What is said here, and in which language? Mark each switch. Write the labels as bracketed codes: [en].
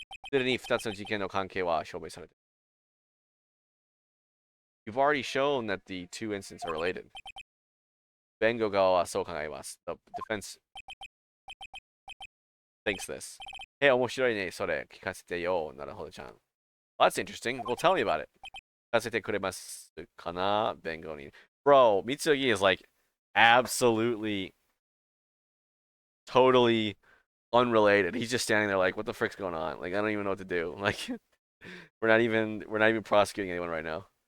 [ja] すでに2つの事件の関係は証明されている。 [en] You've already shown that the two incidents are related. [ja] 弁護側はそう考えます。 [en] The defense thinks this. [ja] 面白いね。それ聞かせてよ。なるほどちゃん。 [en] Well, that's interesting. Well, tell me about it. [ja] 聞かせてくれますかな弁護人。 [en] Bro, Mitsugi is like absolutely, totally unrelated. He's just standing there like, what the frick's going on? Like, I don't even know what to do. Like, we're not even prosecuting anyone right now.